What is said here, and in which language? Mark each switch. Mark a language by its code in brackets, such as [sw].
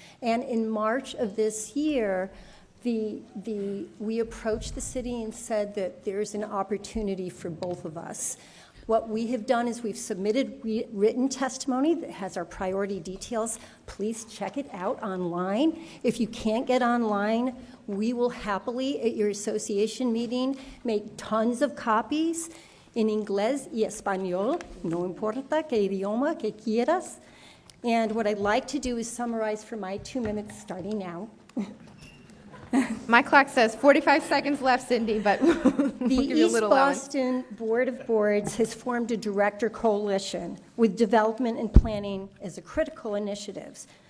[en] And in March of this year, we approached the city and said that there's an opportunity for both of us. What we have done is we've submitted written testimony that has our priority details. Please check it out online. If you can't get online, we will happily, at your association meeting, make tons of copies. [es] en inglés y español, no importa qué idioma que quieras. [en] And what I'd like to do is summarize for my 2 minutes starting now. My clock says 45 seconds left, Cindy, but we'll The give you a East little allowance. Boston Board of Boards has formed a director coalition with development and planning as a critical initiatives.